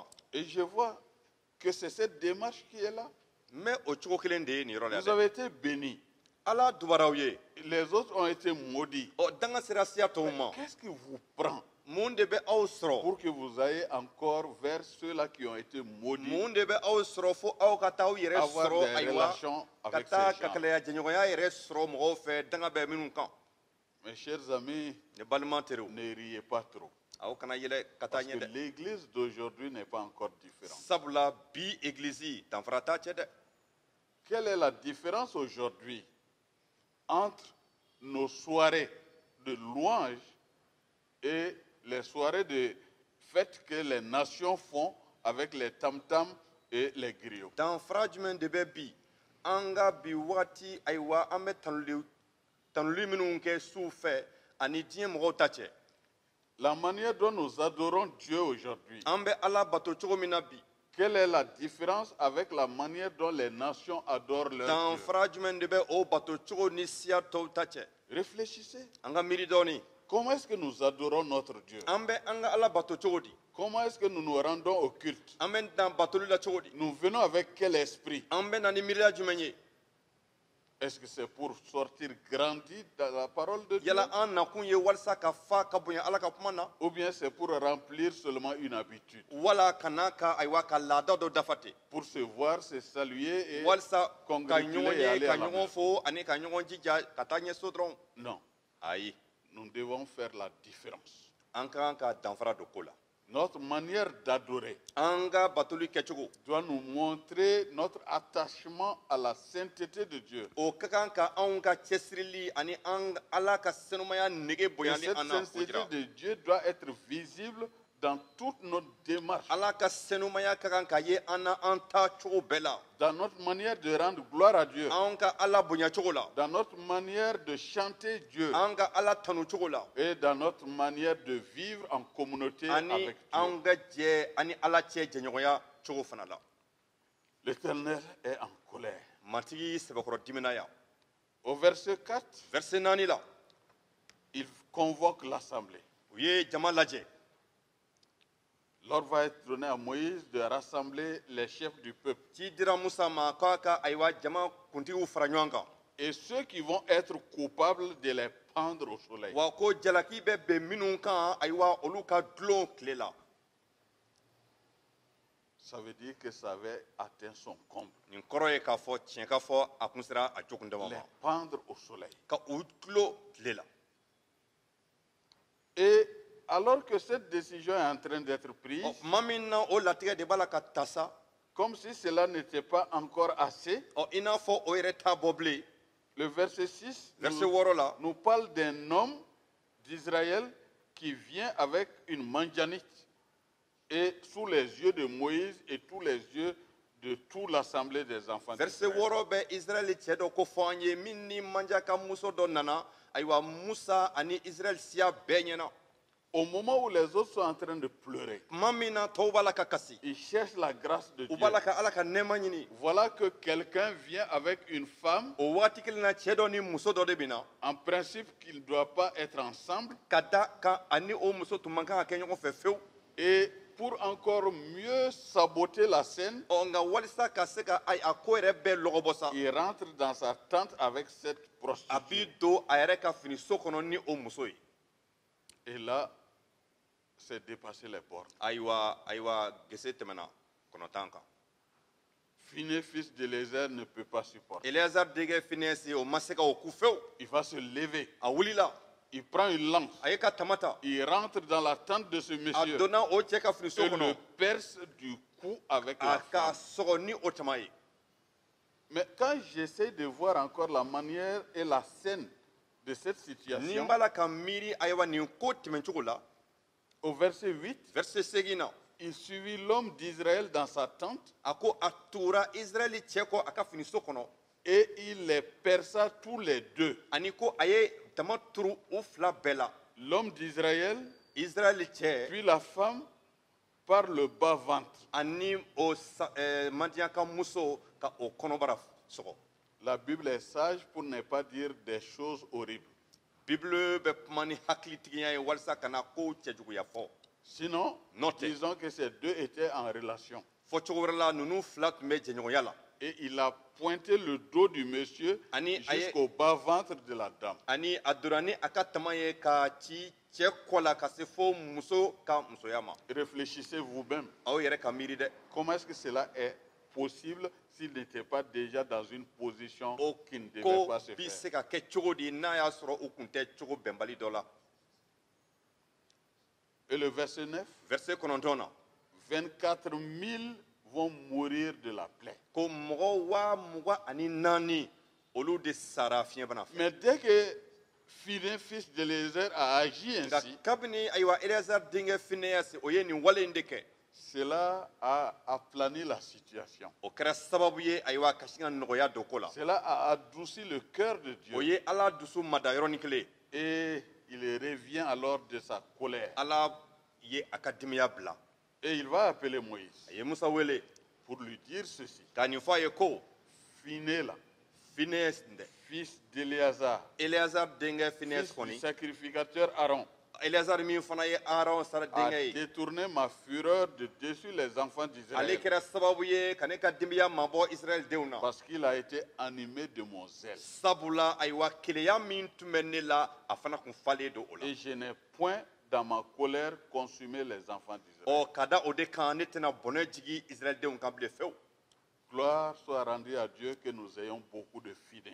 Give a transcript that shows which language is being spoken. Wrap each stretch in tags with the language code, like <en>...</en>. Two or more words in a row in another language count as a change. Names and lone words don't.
<fr>Et je vois que c'est cette démarche qui est là.</fr> <bm>n bɛ o cogo kelen de ye nin yɔrɔ la</bm> <fr>Vous</fr> <bm>dɛ</bm> <fr>avez été bénis.</fr> <bm>ala dubaraw ye</bm> <fr>Les autres ont été maudits.</fr> <bm>danga sera siya tɔw ma</bm> <fr>Qu'est-ce qui vous prend</fr> <bm>mun de bɛ aw sɔrɔ</bm> <fr>pour que vous ayez encore vers ceux-là qui ont été maudits</fr> <bm>mun de bɛ aw sɔrɔ fo aw ka taa aw yɛrɛ</bm> <fr>avoir</fr> <bm>sɔrɔ</bm> <fr>des</fr> <bm>ayiwa</bm> <fr>relations</fr> <bm>ka</bm> <fr>avec</fr> <bm>taa</bm> <fr>ces</fr> <bm>ka</bm> <fr>gens?</fr> <bm>kɛlɛya jɛɲɔgɔnya yɛrɛ sɔrɔ mɔgɔw fɛ danga bɛ minnu kan</bm> <fr>Mes chers amis,</fr> <bm>ne balima teriw</bm> <fr>ne riez pas trop.</fr> <bm>aw kana yɛlɛ ka taa</bm> <fr>Parce que</fr> <bm>ɲɛ dɛ</bm> <fr>l'église d'aujourd'hui n'est pas encore différente.</fr> <bm>sabula bi egilizi danfara t'a cɛ dɛ</bm> <fr>Quelle est la différence aujourd'hui entre nos soirées de louange et les soirées de fête que les nations font avec les tam-tams et les griots?</fr> <bm>danfara jumɛn de bɛ bi an ka bi wagati ayiwa an bɛ tanuli minnu kɛ suw fɛ ani diɲɛ mɔgɔw ta cɛ</bm> <fr>La manière dont nous adorons Dieu aujourd'hui,</fr> <bm>an bɛ ala bato cogo min na bi</bm> <fr>quelle est la différence avec la manière dont les nations adorent leur Dieu?</fr> <bm>danfara jumɛn de bɛ o bato cogo ni siya tɔw ta cɛ</bm> <fr>Réfléchissez.</fr> <bm>an ka miiri dɔɔni</bm> <fr>Comment est-ce que nous adorons notre Dieu?</fr> <bm>an bɛ an ka ala bato cogo di</bm> <fr>Comment est-ce que nous nous rendons au culte?</fr> <bm>an bɛ dan batoli la cogo di</bm> <fr>Nous venons avec quel esprit?</fr> <bm>an bɛ na ni miiriya jumɛn ye</bm> <fr>Est-ce que c'est pour sortir grandi dans la parole de Dieu?</fr> <bm>yala an nakun ye walsa ka fa ka bonya ala ka kuma na</bm> <fr>Ou bien c'est pour remplir seulement une habitude?</fr> <bm>wala kana ka aywa ka lada do dafate</bm> <fr>Pour se voir, se saluer et</fr> <bm>walsa ka</bm> <fr>congratuler</fr> <bm>ɲɔgɔn</bm> <fr>et</fr> <bm>ye</bm> <fr>aller</fr> <bm>ka</bm> <fr>à la</fr> <bm>ɲɔgɔn</bm> <fr>maison?</fr> <bm>fo ani ka ɲɔgɔn jija ka taa ɲɛso dɔrɔn</bm> <fr>Non,</fr> <bm>ayi</bm> <fr>nous devons faire la différence.</fr> <bm>an ka kan ka danfara don ko la</bm> <fr>Notre manière d'adorer</fr> <bm>an ka batoli kɛcogo</bm> <fr>doit nous montrer notre attachement à la sainteté de Dieu.</fr> <bm>o ka kan ka anw ka cɛsirili ani an ala ka senumaya nege</bm> <fr>Et</fr> <bm>bonyali</bm> <fr>cette</fr> <bm>an na o</bm> <fr>sainteté</fr> <bm>jira</bm> <fr>de Dieu doit être visible dans toutes nos démarches,</fr> <bm>ala ka senumaya ka kan ka ye an na an ta cogo bɛɛ la</bm> <fr>dans notre manière de rendre gloire à Dieu,</fr> <bm>an ka ala bonya cogo la</bm> <fr>dans notre manière de chanter Dieu</fr> <bm>an ka ala tanu cogo la</bm> <fr>et dans notre manière de vivre en communauté</fr> <bm>ani</bm> <fr>avec Dieu.</fr> <bm>an ka jɛ ani ala cɛ jɛɲɔgɔnya cogo fana la</bm> <fr>L'Éternel est en colère.</fr> <bm>matigi sɛbɛkɔrɔ dimina yan</bm> <fr>Au verset 4,</fr> <bm>verset 4 la</bm> <fr>il convoque l'assemblée.</fr> <bm>u ye jama lajɛ</bm> <fr>L'ordre va être donné à Moïse de rassembler les chefs du peuple.</fr> <bm>ci dira musa ma k'a ka ayiwa jama kuntigiw fara ɲɔgɔn kan</bm> <fr>Et ceux qui vont être coupables de les pendre au soleil.</fr> <bm>wa ko jalaki bɛ bɛn minnu kan ayiwa olu ka dulon tile la</bm> <fr>Ça veut dire que ça avait atteint son comble.</fr> <bm>nin kɔrɔ ye k'a fɔ tiɲɛ ka fɔ a kun sera a jogun dama</bm> <fr>Les</fr> <bm>ma</bm> <fr>pendre au soleil.</fr> <bm>ka u tulo tile la</bm> <fr>Et alors que cette décision est en train d'être prise,</fr> <bm>ɔ tuma min na o latigɛ de b'a la ka ta sa</bm> <fr>comme si cela n'était pas encore assez,</fr> <bm>ɔ i n'a fɔ o yɛrɛ t'a bɔ bilen</bm> <fr>le verset 6</fr> <bm>verset</bm> <fr>nous,</fr> <bm>6 la</bm> <fr>nous parle d'un homme d'Israël qui vient avec une manjanite et sous les yeux de Moïse et tous les yeux de toute l'assemblée des enfants</fr> <bm>verset</bm> <fr>d'Israël.</fr> <bm>6 bɛ israɛli cɛ dɔ ko fɔ an ye min ni manja ka muso dɔ nana ayiwa musa ani israɛli siya bɛɛ ɲɛna</bm> <fr>Au moment où les autres sont en train de pleurer,</fr> <bm>tuma min na tɔw b'a la ka kasi</bm> <fr>ils cherchent la grâce de</fr> <bm>u</bm> <fr>Dieu.</fr> <bm>b'a la ka ala ka nɛɛma ɲini</bm> <fr>Voilà que quelqu'un vient avec une femme,</fr> <bm>o waati kelen na cɛ dɔ ni muso dɔ de bɛ na</bm> <fr>en principe qu'ils ne doivent pas être ensemble,</fr> <bm>ka da kan ani o muso tun man kan ka kɛ ɲɔgɔn fɛ fewu</bm> <fr>et pour encore mieux saboter la scène,</fr> <bm>ɔ nka walisa ka se ka a ko yɛrɛ bɛɛ lɔgɔbɔ sa</bm> <fr>il rentre dans sa tente avec cette</fr> <bm>a</bm> <fr>prostituée.</fr> <bm>b'i don a yɛrɛ ka finiso kɔnɔ ni o muso ye</bm> <fr>Et là, c'est dépasser les bornes.</fr> <bm>ayiwa gese tɛmɛna kɔnɔtan kan</bm> <fr>Phiné, fils d'Élézer, ne peut pas supporter.</fr> <bm>eleyazari denkɛ finɛsi o ma se ka o ku fewu</bm> <fr>Il va se lever,</fr> <bm>a wulila</bm> <fr>il prend une lance,</fr> <bm>a ye ka tama ta</bm> <fr>il rentre dans la tente de ce</fr> <bm>a</bm> <fr>monsieur</fr> <bm>donna o cɛ ka finiso</bm> <fr>et le</fr> <bm>kɔnɔ</bm> <fr>perce du cou avec</fr> <bm>a</bm> <fr>la</fr> <bm>k'a</bm> <fr>femme.</fr> <bm>sɔgɔ ni o tama ye</bm> <fr>Mais quand j'essaie de voir encore la manière et la scène de cette</fr> <bm>ni</bm> <fr>situation,</fr> <bm>n b'a la ka miiri ayiwa nin ko tɛmɛcogo la</bm> <fr>au verset 8,</fr> <bm>verset 8 na</bm> <fr>il suivit l'homme d'Israël dans sa tente</fr> <bm>a ko a tugura israɛli cɛ kɔ a ka finiso kɔnɔ</bm> <fr>et il les perça tous les deux.</fr> <bm>ani ko a ye dama turu u fila bɛɛ la</bm> <fr>L'homme d'Israël,</fr> <bm>israɛli cɛ</bm> <fr>puis la femme, par le bas-ventre.</fr> <bm>ani o mandiyaka muso ka o kɔnɔbara sɔgɔ</bm> <fr>La Bible est sage pour ne pas dire des choses horribles.</fr> <bm>bibulu bɛ kuma ni hakilitigiya ye walisa kana kow cɛjuguya fɔ</bm> <fr>Sinon, Notez. disons que ces deux étaient en relation.</fr> <bm>fɔ cogo wɛrɛ la ninnu fila tun bɛ jɛɲɔgɔnya la</bm> <fr>Et il a pointé le dos du monsieur</fr> <bm>Ani-</bm> <fr>jusqu'au bas-ventre de la dame.</fr> <bm>ani a donna ni a ka tama ye ka ci cɛ kɔ la ka se fo muso ka musoya ma</bm> <fr>Réfléchissez vous-même.</fr> <bm>aw yɛrɛ ka miiri dɛ</bm> <fr>Comment est-ce que cela est possible s'il n'était pas déjà dans une position</fr> <bm>o</bm> <fr>qui ne devait</fr> <bm>ko</bm> <fr>pas se</fr> <bm>bi</bm> <fr>faire?</fr> <bm>se ka kɛ cogo di n'a y'a sɔrɔ u kun tɛ cogo bɛnbali dɔ la</bm> <fr>Et le verset 9,</fr> <bm>verset 9 na</bm> <fr>24 000 vont mourir de la plaie.</fr> <bm>ko mɔgɔ 24,000 olu de sara fiɲɛbana fɛ</bm> <fr>Mais dès que Phiné, fils d'Élézer, a agi</fr> <bm>nka</bm> <fr>ainsi,</fr> <bm>kabini ayiwa eleyazari denkɛ finɛyasi o ye nin wale in de kɛ</bm> <fr>cela a aplani la situation.</fr> <bm>o kɛra sababu ye ayiwa kasi ka nɔgɔya don ko la</bm> <fr>Cela a adouci le cœur de</fr> <bm>o</bm> <fr>Dieu.</fr> <bm>ye ala dusu mada yɔrɔnin kelen</bm> <fr>Et il revient alors de sa colère.</fr> <bm>ala ye a ka dimiya bila</bm> <fr>Et il va appeler Moïse</fr> <bm>a ye musa wele</bm> <fr>pour lui dire ceci.</fr> <bm>k'a nin fɔ a ye ko</bm> <fr>Phiné là,</fr> <bm>finɛyasi dɛ</bm> <fr>fils d'Éléazar,</fr> <bm>eleyazari denkɛ</bm> <fr>fils</fr> <bm>finɛyasi</bm> <fr>du</fr> <bm>kɔni</bm> <fr>sacrificateur Aaron,</fr> <bm>Eleazar min fana ye Aaron sara a denkɛ ye.</bm> <fr>détourné ma fureur de dessus les enfants</fr> <bm>Ale</bm> <fr>d'Israël.</fr> <bm>kɛra sababu ye ka ne ka denbaya mabɔ Israël denw na.</bm> <fr>Parce qu'il a été animé de mon zèle.</fr> <bm>Sabula ayiwa keleya min tun bɛ ne la a fana kun falen don o la.</bm> <fr>Et je n'ai point dans ma colère consumé les enfants d'Israël.</fr> <bm>Ɔ ka da o de kan ne tɛna bɔnɛ jigi Israël denw kan bilen fewu.</bm> <fr>Gloire soit rendue à Dieu que nous ayons beaucoup de fidèles.</fr>